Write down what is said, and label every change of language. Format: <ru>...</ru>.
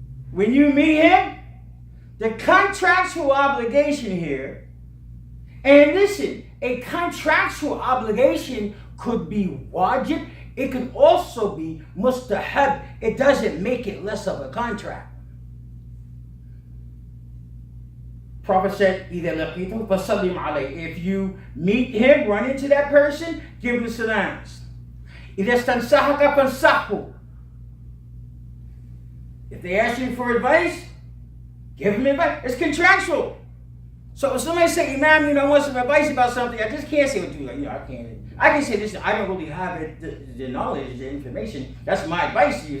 <en>When you meet him, the contractual obligation here, and listen, a contractual obligation could be wajib, it could also be mustahab. It doesn't make it less of a contract. Prophet said,</en> <ar>إِذَا لَقِيتُهُ فَسَلِّمْ عَلَيْهِ.</ar> <en>If you meet him, run into that person, give him salams.</en> <ar>إِذَا اسْتَنْصَحَكَ فَانْصَحْهُ.</ar> <en>If they ask you for advice, give them advice. It's contractual. So if somebody say, Imam, I want some advice about something, I just can't say what I can say this, I don't really have the knowledge, the information. That's my advice to you.</en>